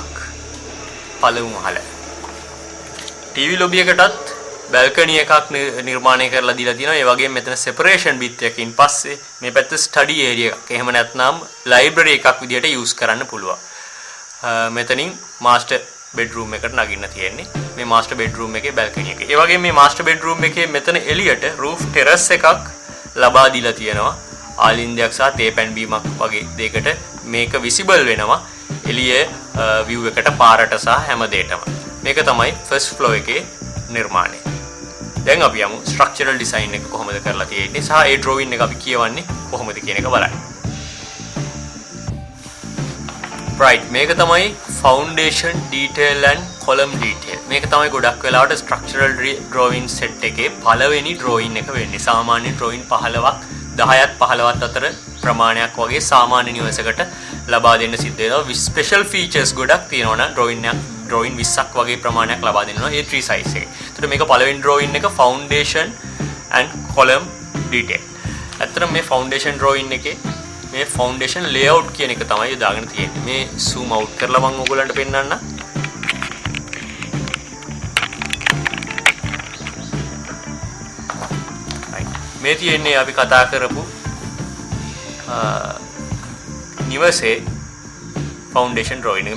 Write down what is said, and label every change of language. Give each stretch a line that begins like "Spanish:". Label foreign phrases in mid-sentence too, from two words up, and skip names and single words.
Sinhala: පළමු මහල. ටීවී ලොබි එකටත් බැල්කනි එකක් නිර්මාණය කරලා දීලා තියෙනවා. ඒ වගේම මෙතන separation බිත්තියකින් පස්සේ මේ පැත්ත
English: study area
Sinhala: එකක්. එහෙම නැත්නම් library එකක් විදියට use කරන්න පුළුවන්. මෙතනින්
English: master bedroom
Sinhala: එකට නගින්න තියෙන්නේ. මේ
English: master bedroom
Sinhala: එකේ balcony එක. ඒ වගේම මේ
English: master bedroom
Sinhala: එකේ මෙතන එළියට
English: roof terrace
Sinhala: එකක් ලබා දීලා තියෙනවා. ආලින්දයක් සහ තේපැන් බීමක් වගේ දෙයකට මේක visible වෙනවා. එළියේ view එකට පාරට සහ හැම දෙයකටම. මේක තමයි
English: first floor
Sinhala: එකේ නිර්මාණය. දැන් අපි යමු
English: structural design
Sinhala: එක කොහොමද කරලා තියෙන්නේ සහ ඒ drawing එක අපි කියවන්නේ කොහොමද කියන එක බලන්න.
English: right
Sinhala: මේක තමයි
English: foundation detail and column detail.
Sinhala: මේක තමයි ගොඩක් වෙලාවට
English: structural drawing set
Sinhala: එකේ පළවෙනි drawing එක වෙන්නේ. සාමාන්‍ය drawing 15ක් 10ත් 15ත් අතර ප්‍රමාණයක් වගේ සාමාන්‍ය නිවසකට ලබා දෙන්න සිද්ධ වෙනවා.
English: special features
Sinhala: ගොඩක් තියෙනවා නම් drawing 20ක් වගේ ප්‍රමාණයක් ලබා දෙනවා ඒ
English: tree size
Sinhala: එකේ. ඒතර මේක පළවෙනි drawing එක
English: foundation and column detail.
Sinhala: අතන මේ
English: foundation drawing
Sinhala: එකේ මේ
English: foundation layout
Sinhala: කියන එක තමයි දාගෙන තියෙන්නේ. මේ
English: zoom out
Sinhala: කරලා මම ඔයගොල්ලන්ට පෙන්නන්න. මේ තියෙන්නේ අපි කතා කරපු නිවසේ
English: foundation drawing
Sinhala: එක.